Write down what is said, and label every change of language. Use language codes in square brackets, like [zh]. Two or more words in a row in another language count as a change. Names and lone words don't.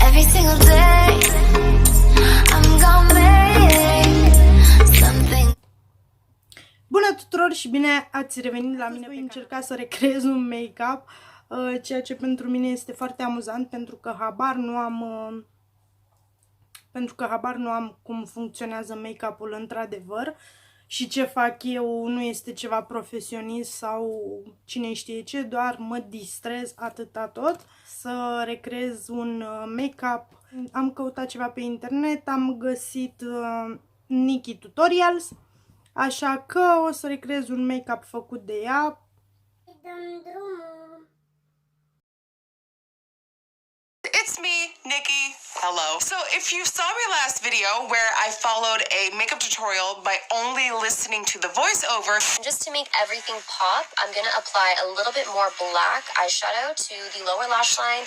[en] single day. I'm gonna make something. [ro] Bună tuturor și bine ați revenit la mine. Voi încerca să recreez un make-up, ceea ce pentru mine este foarte amuzant pentru că habar nu am cum funcționează make-up-ul într-adevăr și ce fac eu nu este ceva profesionist sau cine știe ce, doar mă distrez atâta tot să recreez un make-up. Am căutat ceva pe internet, am găsit Nikkie tutorials, așa că o să recreez un make-up făcut de ea. Dăm drumul. [en] It's me, Nikki. Hello. So if you saw my last video where I followed a makeup tutorial by only listening to the voiceover. Just to make everything pop, I'm going to apply a little bit more black eyeshadow to the lower lash line.